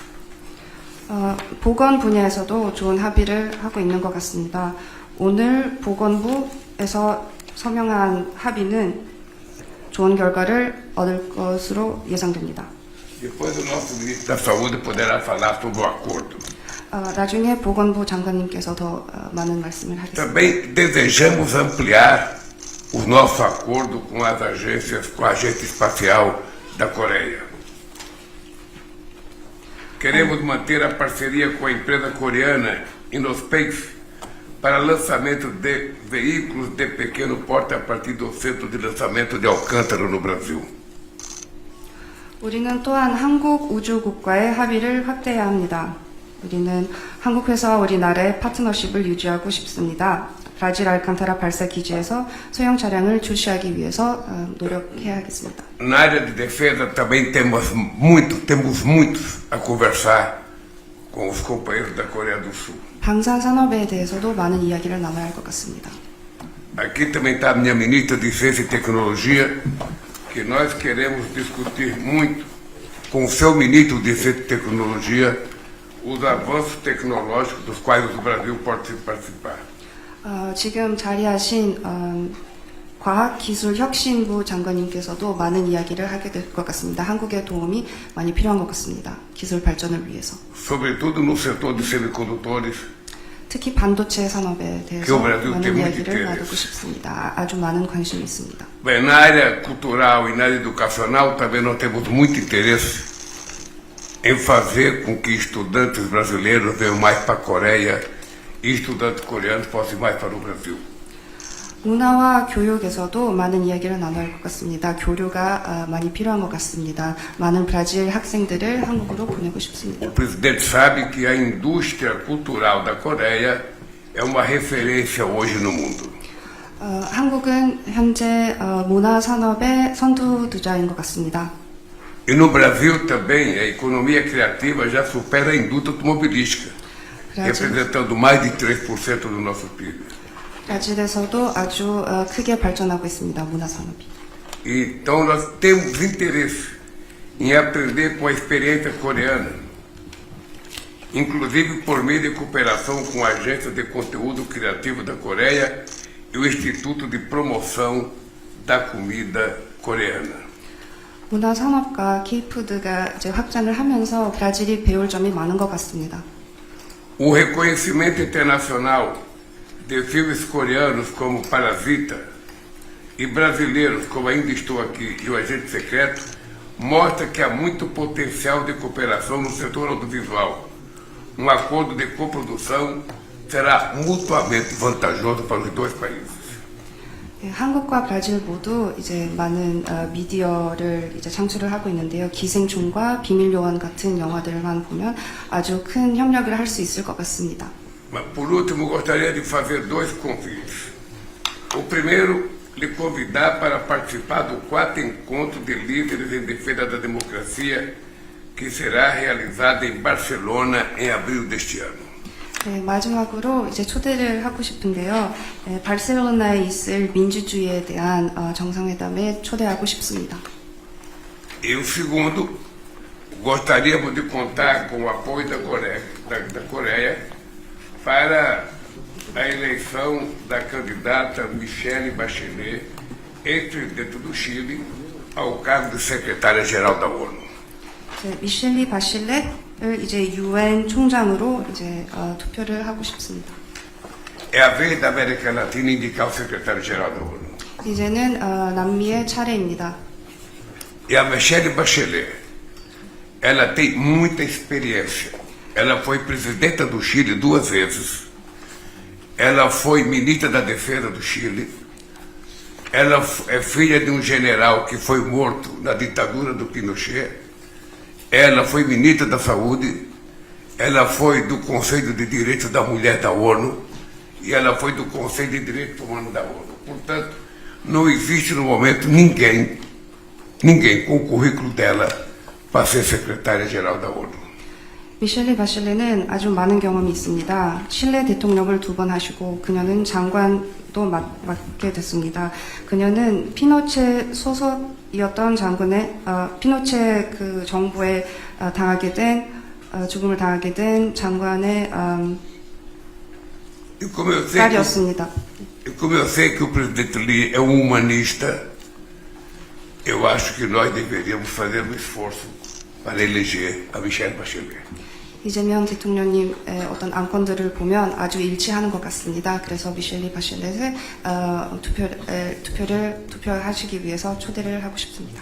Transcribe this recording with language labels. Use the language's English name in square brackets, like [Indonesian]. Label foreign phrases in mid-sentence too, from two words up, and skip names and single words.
[Korean] 보건 분야에서도 좋은 합의를 하고 있는 것 같습니다. 오늘 보건부에서 서명한 합의는 좋은 결과를 얻을 것으로 예상됩니다. [Portuguese] Depois o nosso ministro da Saúde poderá falar sobre o acordo. [Korean] 나중에 보건부 장관님께서 더 많은 말씀을 하겠습니다. [Portuguese] Também desejamos ampliar o nosso acordo com as agências, com a Agência Espacial da Coreia. Queremos manter a parceria com a empresa coreana Innospace para lançamento de veículos de pequeno porte a partir do centro de lançamento de Alcântara no Brasil. [Korean] 우리는 또한 한국 우주국과의 합의를 확대해야 합니다. 우리는 한국 회사와 우리나라의 파트너십을 유지하고 싶습니다. 브라질 알칸타라 발사 기지에서 소형 차량을 출시하기 위해서 노력해야 하겠습니다. [Portuguese] Na área de defesa também temos muito a conversar com os companheiros da Coreia do Sul. [Korean] 방산 산업에 대해서도 많은 이야기를 나눠야 할 것 같습니다. [Portuguese] Aqui também está a minha ministra de Ciência e Tecnologia, que nós queremos discutir muito com o seu ministro de Ciência e Tecnologia os avanços tecnológicos dos quais o Brasil pode participar. [Korean] 지금 자리하신 과학기술혁신부 장관님께서도 많은 이야기를 하게 될 것 같습니다. 한국의 도움이 많이 필요한 것 같습니다. 기술 발전을 위해서. [Portuguese] Sobretudo no setor de semicondutores, [Korean] 특히 반도체 산업에 대해서 Brasil 많은 [Portuguese] tem muito [Korean] 이야기를 [Portuguese] interesse. [Korean] 나누고 싶습니다. 아주 많은 관심이 있습니다. [Portuguese] Bem, na área cultural e na área educacional também nós temos muito interesse em fazer com que estudantes brasileiros venham mais para a Coreia e estudantes coreanos possam ir mais para o Brasil. [Korean] 문화와 교육에서도 많은 이야기를 나눠야 할 것 같습니다. 교류가 많이 필요한 것 같습니다. 많은 브라질 학생들을 한국으로 보내고 싶습니다. [Portuguese] O presidente sabe que a indústria cultural da Coreia é uma referência hoje no mundo. [Korean] 한국은 현재 문화 산업의 선두주자인 것 같습니다. [Portuguese] E no Brasil também a economia criativa já supera a indústria automobilística, representando mais de 3% do nosso PIB. [Korean] 브라질에서도 아주 크게 발전하고 있습니다. 문화 산업이. [Portuguese] Então nós temos interesse em aprender com a experiência coreana, inclusive por meio de cooperação com a Agência de Conteúdo Criativo da Coreia e o Instituto de Promoção da Comida Coreana. [Korean] 문화 산업과 K푸드가 이제 확장을 하면서 브라질이 배울 점이 많은 것 같습니다. [Portuguese] O reconhecimento internacional de filmes coreanos como Parasita e brasileiros como Ainda Estou Aqui e O Agente Secreto mostra que há muito potencial de cooperação no setor audiovisual. Um acordo de coprodução será mutuamente vantajoso para os dois países. [Korean] 한국과 브라질 모두 이제 많은 미디어를 이제 창출을 하고 있는데요. 기생충과 비밀요원 같은 영화들만 보면 아주 큰 협력을 할 수 있을 것 같습니다. [Portuguese] Mas, por último, gostaria de fazer dois convites. O primeiro, lhe convidar para participar do 4º Encontro de Líderes em Defesa da Democracia, que será realizado em Barcelona em abril deste ano. [Korean] 네, 마지막으로 이제 초대를 하고 싶은데요. 바르셀로나에 있을 민주주의에 대한 정상회담에 초대하고 싶습니다. [Portuguese] E o segundo, gostaríamos de contar com o apoio da Coreia para a eleição da candidata Michelle Bachelet, ex-presidente do Chile, ao cargo de secretária-geral da ONU. [Korean] 네, 미셸리 바실렛을 이제 유엔 총장으로 이제 투표를 하고 싶습니다. [Portuguese] É a vez da América Latina indicar o secretário-geral da ONU. [Korean] 이제는 남미의 차례입니다. [Portuguese] E a Michelle Bachelet, ela tem muita experiência. Ela foi presidenta do Chile 2 vezes. Ela foi ministra da Defesa do Chile. Ela é filha de um general que foi morto na ditadura do Pinochet. Ela foi ministra da Saúde. Ela foi do Conselho de Direitos da Mulher da ONU. E ela foi do Conselho de Direitos Humanos da ONU. Portanto, não existe no momento ninguém com o currículo dela para ser secretária-geral da ONU. [Korean] 미셸리 바실렛은 아주 많은 경험이 있습니다. 칠레 대통령을 2번 하시고 그녀는 장관도 맡게 됐습니다. 그녀는 피노체 소속이었던 장군의 피노체 그 정부에 죽음을 당하게 된 장관의 딸이었습니다. [Portuguese] Como eu sei que o presidente Lee é um humanista, eu acho que nós deveríamos fazer um esforço para eleger a Michelle Bachelet. [Korean] 이재명 대통령님의 어떤 안건들을 보면 아주 일치하는 것 같습니다. 그래서 미셸리 바실렛을 투표하시기 위해서 초대를 하고 싶습니다.